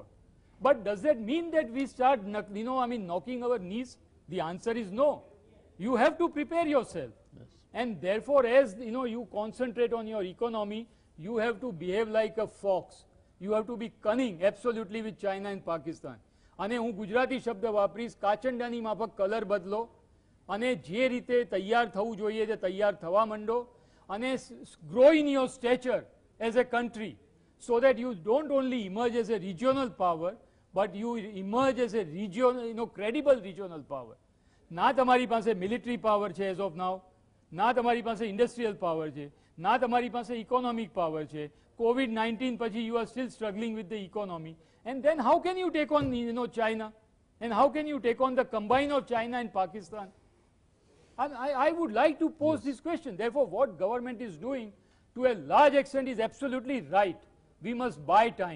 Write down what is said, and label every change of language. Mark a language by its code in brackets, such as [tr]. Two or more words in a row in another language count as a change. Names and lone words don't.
[en] But does that mean that we start, knocking our knees? The answer is no. You have to prepare yourself. Yes. And therefore, as you concentrate on your economy, you have to behave like a fox. You have to be cunning absolutely with China and Pakistan. [gu] અને હું ગુજરાતી શબ્દ વાપરીશ, કાચંડાની માફક કલર બદલો અને જે રીતે તૈયાર થવું જોઈએ તે તૈયાર થવા માંડો અને [en] grow in your stature as a country so that you don't only emerge as a regional power but you emerge as a credible regional power. [gu] ના તમારી પાસે [en] military power [gu] છે [en] as of now, [gu] ના તમારી પાસે [en] industrial power [gu] છે, ના તમારી પાસે [en] economic power [gu] છે. [en] COVID-19 પછી you are still struggling with the economy. And then how can you take on China? And how can you take on the combine of China and Pakistan? And I would like to pose this question. Therefore, what government is doing to a large extent is absolutely right. We must buy time.